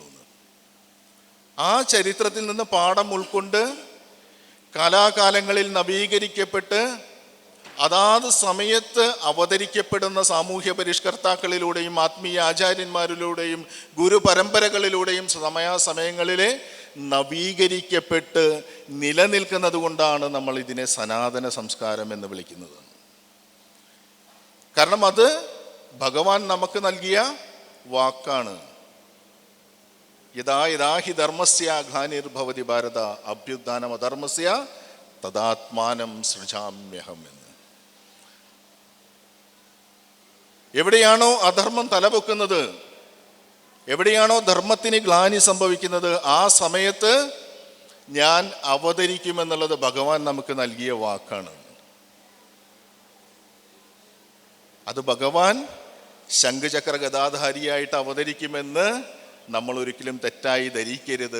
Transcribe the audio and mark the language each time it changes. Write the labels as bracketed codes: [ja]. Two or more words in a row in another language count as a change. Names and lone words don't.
[ml] ആ ചരിത്രത്തിൽ നിന്ന് പാഠം ഉൾക്കൊണ്ട് കാലാകാലങ്ങളിൽ നവീകരിക്കപ്പെട്ട് അതാത് സമയത്ത് അവതരിക്കപ്പെടുന്ന സാമൂഹ്യ പരിഷ്കർത്താക്കളിലൂടെയും ആത്മീയ ആചാര്യന്മാരിലൂടെയും ഗുരുപരമ്പരകളിലൂടെയും സമയാസമയങ്ങളിലെ നവീകരിക്കപ്പെട്ട് നിലനിൽക്കുന്നത് കൊണ്ടാണ് നമ്മൾ ഇതിനെ സനാതന സംസ്കാരം എന്ന് വിളിക്കുന്നത്. കാരണം അത് ഭഗവാൻ നമുക്ക് നൽകിയ വാക്കാണ്. [sa] യഥാ യഥാ ഹി ധർമ്മസ്യ ഗ്ലാനിർഭവതി ഭാരത അഭ്യുത്ഥാനം അധർമ്മസ്യ തദാത്മാനം സൃജാമ്യഹം [ml] എന്ന്. എവിടെയാണോ അധർമ്മം തലപൊക്കുന്നത്, എവിടെയാണോ ധർമ്മത്തിന് ഗ്ലാനി സംഭവിക്കുന്നത്, ആ സമയത്ത് ഞാൻ അവതരിക്കുമെന്നുള്ളത് ഭഗവാൻ നമുക്ക് നൽകിയ വാക്കാണ്. അത് ഭഗവാൻ ശംഖചക്ര ഗദാധാരിയായിട്ട് അവതരിക്കുമെന്ന് നമ്മൾ ഒരിക്കലും തെറ്റായി ധരിക്കരുത്.